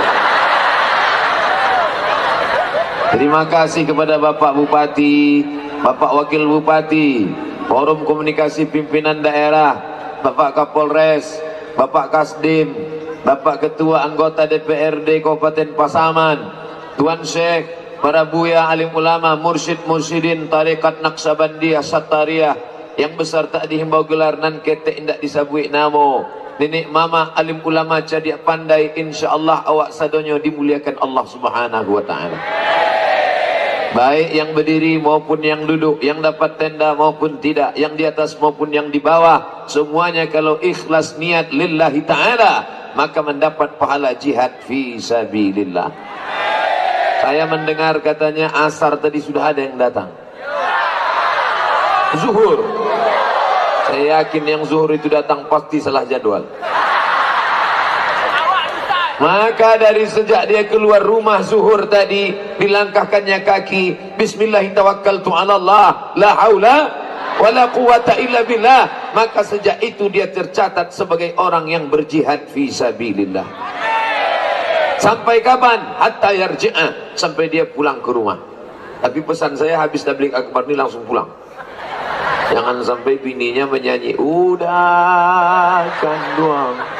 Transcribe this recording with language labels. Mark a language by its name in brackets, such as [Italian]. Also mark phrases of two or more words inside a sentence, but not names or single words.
[Indonesian] Terima kasih kepada Bapak Bupati, Bapak Wakil Bupati, Forum Komunikasi Pimpinan Daerah, Bapak Kapolres, Bapak Kasdim, Bapak Ketua Anggota DPRD Kabupaten Pasaman, Tuan Syekh, para buya alim ulama, mursyid mursyidin tarekat Naqsabandiyah Sattariyah yang besar tak dihimbau [Minangkabau] gelar nan ketek indak disabui namo. [Indonesian] Nenek mama alim ulama cerdik pandai, insyaallah [Minangkabau] awak sadonyo [Indonesian] dimuliakan [Arabic] الله سبحانه وتعالى. [Indonesian] Baik yang berdiri maupun yang duduk, yang dapat tenda maupun tidak, yang di atas maupun yang di bawah, semuanya kalau ikhlas niat [Arabic] لله تعالى, [Indonesian] maka mendapat pahala jihad [Arabic] في سبيل الله. [Indonesian] Saya mendengar katanya asar tadi sudah ada yang datang. Zuhur. Saya yakin yang zuhur itu datang pasti salah jadwal. Maka dari sejak dia keluar rumah zuhur tadi, dilangkahkannya kaki, [Arabic] بسم الله الرحمن الرحيم لا حول ولا قوة إلا بالله. [Indonesian] Maka sejak itu dia tercatat sebagai orang yang berjihad [Arabic] في سبيل الله. [Indonesian] Sampai kapan? [Arabic] حتى يرجع, [Indonesian] sampai dia pulang ke rumah. Tapi pesan saya habis tabligh akbar ini langsung pulang. Jangan sampai bininya menyanyi udah kan doang.